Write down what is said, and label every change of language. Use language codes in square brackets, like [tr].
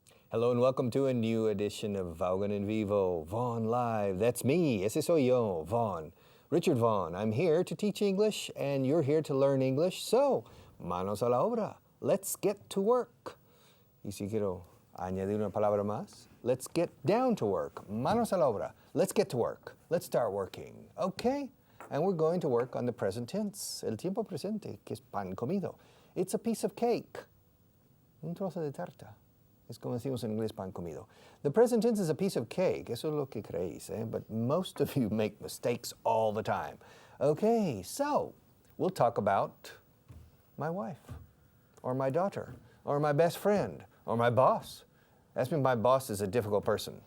[en] Hello and welcome to a new edition of Vaughan in Vivo, Vaughn Live. That's me, [es] ese soy yo, [en] Vaughn. Richard Vaughn. I'm here to teach English and you're here to learn English. So, [es] manos a la obra. [en] Let's get to work. [es] Y si quiero añadir una palabra más, [en] let's get down to work. [es] Manos a la obra. [en] Let's get to work. Let's start working. Okay? And we're going to work on the present tense, [es] el tiempo presente, que es pan comido. [en] It's a piece of cake. [es] Un trozo de tarta. Es como decimos en inglés, pan comido. [en] The present tense is a piece of cake. [es] Eso es lo que creéis, eh? [en] But most of you make mistakes all the time. Okay, so we'll talk about my wife, or my daughter, or my best friend, or my boss. Ask me if my boss is a difficult person.